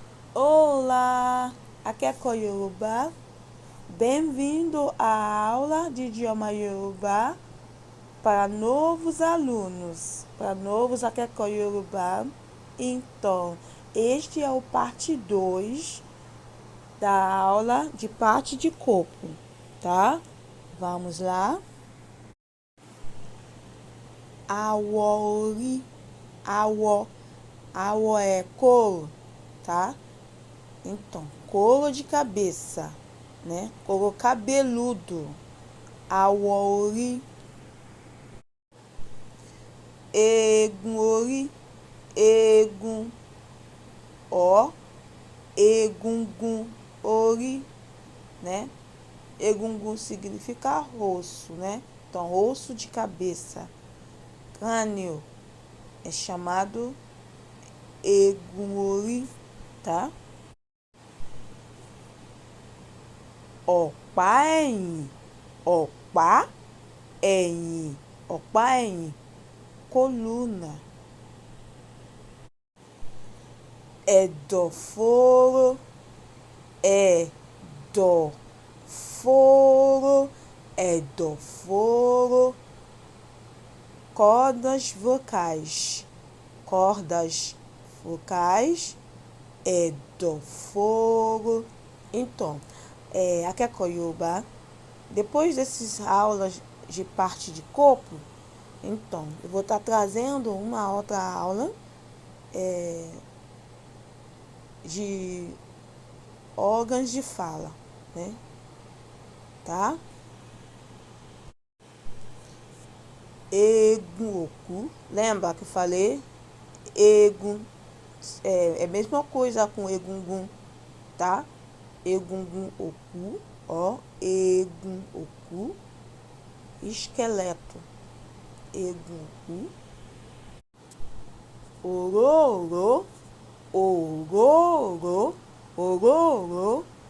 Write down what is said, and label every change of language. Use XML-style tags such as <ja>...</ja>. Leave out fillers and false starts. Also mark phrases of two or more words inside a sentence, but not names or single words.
<pt>Olá,</pt> <yo>akẹ́kọ̀ọ́ Yorùbá,</yo> <pt>bem-vindo à aula de idioma Yorùbá para novos alunos, para novos</pt> <yo>akẹ́kọ̀ọ́ Yorùbá.</yo> <pt>Então, este é o parte 2 da aula de parte de corpo, tá? Vamos lá.</pt> <yo>Àwọ̀ orí, àwọ̀</yo> <pt>é couro, tá? Então, couro de cabeça, né? Couro cabeludo,</pt> <yo>àwọ̀ orí. Eegun orí, eegun, ó, egungun orí,</yo> <pt>né? Egungun significa osso, né? Então, osso de cabeça. Crânio é chamado</pt> <yo>eegun orí,</yo> <pt>tá?</pt> <yo>Ọ̀pá ẹ̀yìn, ọ̀pá ẹ̀yìn, ọ̀pá ẹ̀yìn, coluna. Ẹ̀dọ̀fóró, ẹ̀dọ̀fóró, ẹ̀dọ̀fóró.</yo> <pt>Cordas vocais, cordas vocais, ẹ̀dọ̀fóró. Então,</pt> <yo>akẹ́kọ̀ọ́ Yorùbá,</yo> <pt>depois dessas aulas de parte de corpo, então, eu vou estar trazendo uma outra aula de órgãos de fala, né? Tá?</pt> <yo>Egun oku,</yo> <pt>lembra que eu falei? Egun é a mesma coisa com egungun, tá?</pt> <yo>Egungun oku, ó, egun oku. Esqueleto, egun oku. Ororo, ororo, ororo.</yo>